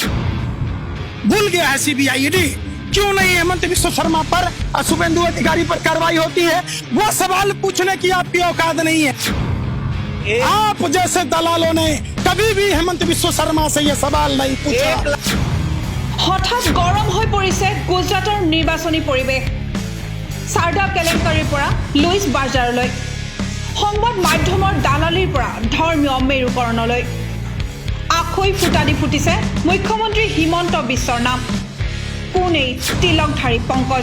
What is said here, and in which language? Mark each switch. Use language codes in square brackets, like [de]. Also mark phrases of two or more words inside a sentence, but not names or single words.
[hi] भूल गया है सीबीआई ईडी, क्यों नहीं हेमंत बिस्वा शर्मा पर और शुभेंदु अधिकारी पर कार्रवाई होती है? वो सवाल पूछने की आपकी औकात नहीं है। आप जैसे दलालों ने कभी भी हेमंत बिस्वा शर्मा से ये सवाल नहीं पूछा। [as] হঠাৎ গৰম হৈ পৰিছে গুজৰাটৰ নিৰ্বাচনী পৰিৱেশ। সাৰদা কেলেংকাৰীৰ পৰা লুইছ বাৰ্জাৰলৈ, সংবাদ মাধ্যমৰ দালালিৰ পৰা ধৰ্মীয় মেৰুকৰণলৈ আখৈ ফুটা দি ফুটিছে মুখ্যমন্ত্ৰী হিমন্ত বিশ্বৰ নাম। কোনেই তিলকধাৰী পংকজ।